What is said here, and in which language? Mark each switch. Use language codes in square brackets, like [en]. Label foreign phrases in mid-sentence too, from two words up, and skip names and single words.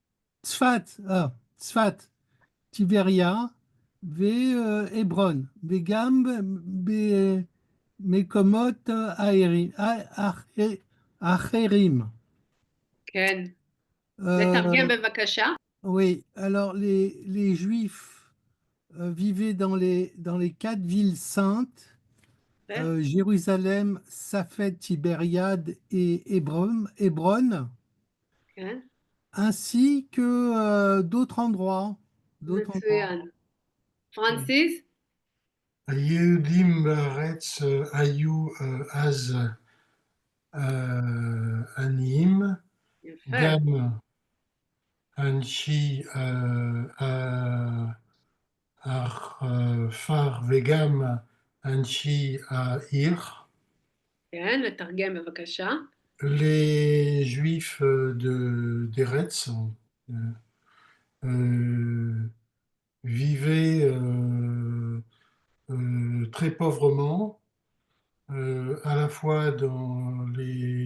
[he] צפת, טבריה ועברון, וגם במקומות אחרים. כן. Euh, לתרגם בבקשה. [fr] oui, alors les Juifs vivaient dans les 4 villes saintes, [he] כן. [fr] Jérusalem, Safed, Tibériade et Hébron, [he] כן. [fr] ainsi que d'autres endroits. [he] מצוין. פרנסיס? היהודים בארץ היו אז עניים, יפה. גם אנשי הכפר וגם אנשי העיר. כן, לתרגם בבקשה. [fr] Les Juifs d'Eretz vivaient très pauvrement, à la fois dans les...